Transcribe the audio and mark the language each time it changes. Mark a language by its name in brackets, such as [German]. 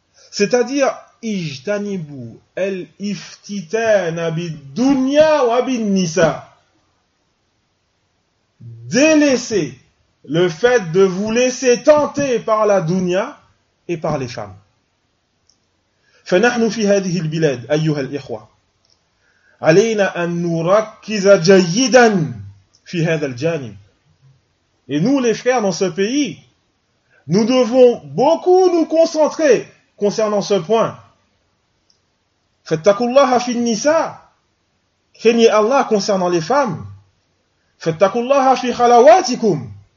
[French] C'est-à-dire: [Arabic] ijtanibu al-iftitana bid-dunya wa bin-nisa. [French] Délaissez le fait de vous laisser tenter par la dunya et par les femmes. [Arabic] Fa nahnu fi hadhihi al-bilad ayyuha al-ikhwa. علينا أن نركز جيدا في هذا الجانب. [French] Et nous, les frères, dans ce pays, nous devons beaucoup nous concentrer concernant ce point. [Arabic] فاتقوا الله في النساء. [French] Craignez Allah concernant les femmes. [Arabic] فاتقوا الله في خلواتكم.